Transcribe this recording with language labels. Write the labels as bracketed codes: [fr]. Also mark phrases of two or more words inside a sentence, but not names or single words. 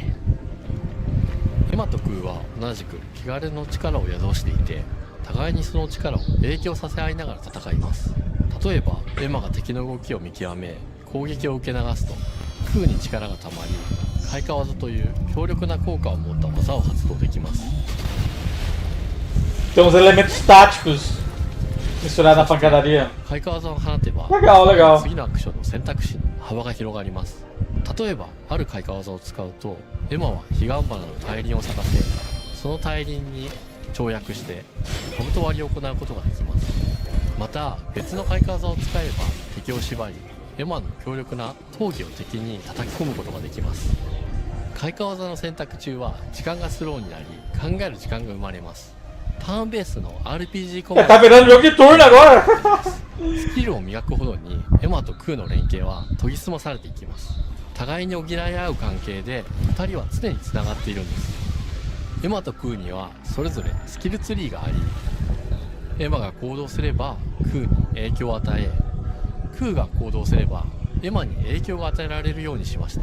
[ja] エマとクーは同じく汚れの力を宿していて、互いにその力を影響させ合いながら戦います。例えばエマが敵の動きを見極め攻撃を受け流すと、クーに力がたまり開花技という強力な効果を持った技を発動できます。 [pt] Tem uns elementos táticos misturados na pancadaria. [ja] 開花技を放てば [pt] legal. [ja] 次のアクションの選択肢の幅が広がります。例えばある開花技を使うと、エマは彼岸花の大輪を咲かせ、その大輪に跳躍して兜割りを行うことができます。また別の開花技を使えば敵を縛り、エマの強力な闘技を敵に叩き込むことができます。開花技の選択中は時間がスローになり、考える時間が生まれます。ターンベースの RPG コマンド [pt] Tá virando jogo de turno agora! [ja] スキルを磨くほどにエマとクーの連携は研ぎ澄まされていきます。互いに補い合う関係で2人は常につながっているんです。エマとクーにはそれぞれスキルツリーがあり、エマが行動すればクーに影響を与え、クーが行動すればエマに影響が与えられるようにしました。